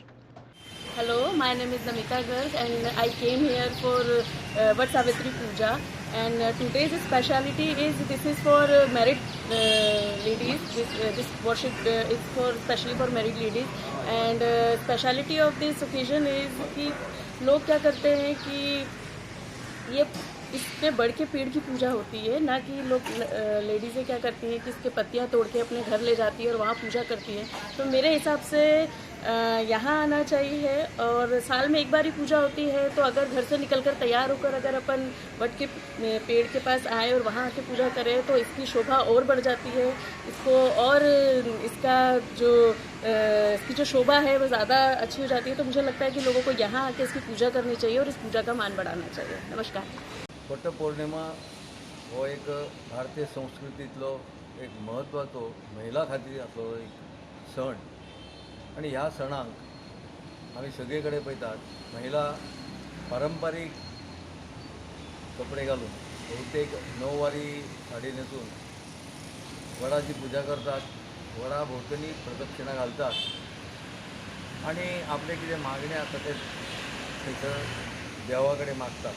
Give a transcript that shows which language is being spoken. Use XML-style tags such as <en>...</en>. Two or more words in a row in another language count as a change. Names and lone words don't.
<en>Hello, my name is Namita Garg and I came here for Vat Savitri Puja, and today's speciality is this is for married ladies. This worship is for especially for married ladies, and speciality of this occasion is</en> <hi>कि लोग क्या करते हैं कि ये इसमें बढ़ के पेड़ की पूजा होती है, ना कि लोग लेडीज़ें क्या करती हैं कि इसके पत्तियाँ तोड़ के अपने घर ले जाती है और वहाँ पूजा करती है. तो मेरे हिसाब से यहाँ आना चाहिए और साल में एक बार ही पूजा होती है. तो अगर घर से निकलकर तैयार होकर अगर अपन वट के पेड़ के पास आए और वहाँ आके पूजा करें तो इसकी शोभा और बढ़ जाती है. इसको और इसकी जो शोभा है वो ज़्यादा अच्छी हो जाती है. तो मुझे लगता है कि लोगों को यहाँ आके इसकी पूजा करनी चाहिए और इस पूजा का मान बढ़ाना चाहिए.</hi> <kok>नमस्कार. वटपौर्णिमा हो एक भारतीय संस्कृतीतलो एक महत्वाचो महिला खातीर असलो एक सण आनी ह्या सणाक आमी सगळे कडेन पळयतात महिला पारंपारीक कपडे घालून बहुतेक नववारी साडी न्हेसून वडाची पूजा करतात, वडा भोंवतणी प्रदक्षिणा घालतात आनी आपले कितें मागणे आसा ते थंयसर देवा कडेन मागतात.</kok>